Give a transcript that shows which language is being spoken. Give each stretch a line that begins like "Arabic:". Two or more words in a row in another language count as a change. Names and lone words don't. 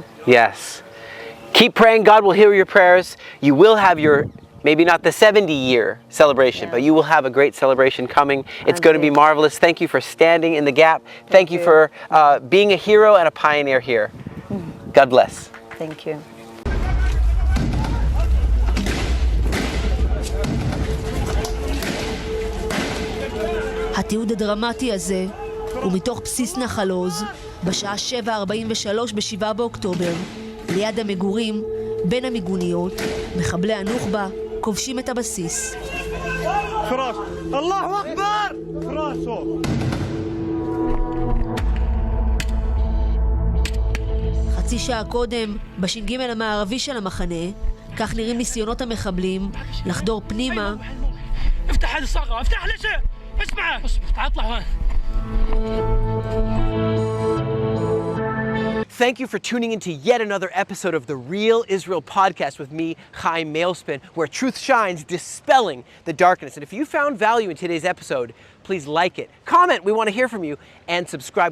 English: Yes. Keep praying. God will hear your prayers. You will have your, maybe not the 70-year celebration, but you will have a great celebration coming. It's going to be marvelous. Thank you for standing in the gap. Thank you for being a hero and a pioneer here. God bless. Thank you.
Hebrew: התיעוד הדרמטי הזה הוא מתוך בסיס נחל עוז בשעה 7:43 ב-7 באוקטובר. ליד המגורים, בין המיגוניות, מחבלי הנוח'בה כובשים את הבסיס.
Arabic: فراش! الله أكبر! فراشو!
Hebrew: חצי שעה קודם, בש"ג המערבי של המחנה, כך נראים ניסיונות המחבלים לחדור פנימה.
Arabic: افتح هذه الصاغة! افتح ليش؟ اسمع! تعال اطلع هون.
English: Thank you for tuning in to yet another episode of the Real Israel podcast with me, Chaim Mailspin, where truth shines, dispelling the darkness. And if you found value in today's episode, please like it, comment, we want to hear from you, and subscribe.